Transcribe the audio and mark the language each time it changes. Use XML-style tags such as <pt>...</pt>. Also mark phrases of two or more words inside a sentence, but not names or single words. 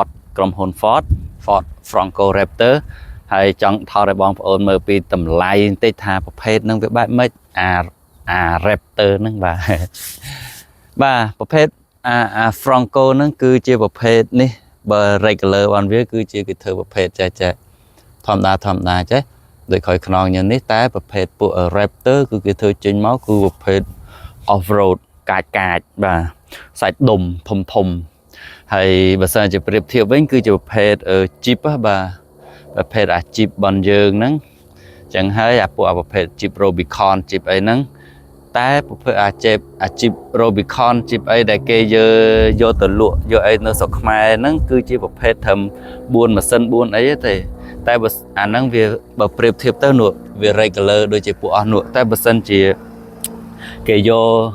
<km>ក្រុមហ៊ុន Ford Franco Raptor ហើយចង់ថតឲ្យបងប្អូនមើលពីតម្លៃបន្តិចថាប្រភេទហ្នឹងវាបែបម៉េចអា Raptor ហ្នឹងបាទប្រភេទFranco ហ្នឹងគឺជាប្រភេទនេះបើ regular របស់វាគឺជាគេធ្វើប្រភេទចេះធម្មតាចេះដូចក្រោយខ្នងខ្ញុំនេះតែប្រភេទពួក Raptor គឺគេធ្វើចេញមកគឺប្រភេទ</km> <en>off road</en> <km>កាចបាទសាច់ដុំធំហើយបើសិនជាប្រៀបធៀបវិញគឺជាប្រភេទ Jeep បាទប្រភេទJeep របស់យើងហ្នឹងចឹងហើយពួកប្រភេទ Jeep Rubicon Jeep អីហ្នឹងតែប្រភេទ Jeep Rubicon Jeep អីដែលគេយកទៅលក់យកអីនៅស្រុកខ្មែរហ្នឹងគឺជាប្រភេទត្រឹម4ម៉ាស៊ីន4អីទេតែបើអាហ្នឹងវាបើប្រៀបធៀបទៅនោះវា regular ដូចជាពួកអស់នោះតែបើសិនជាគេយក</km>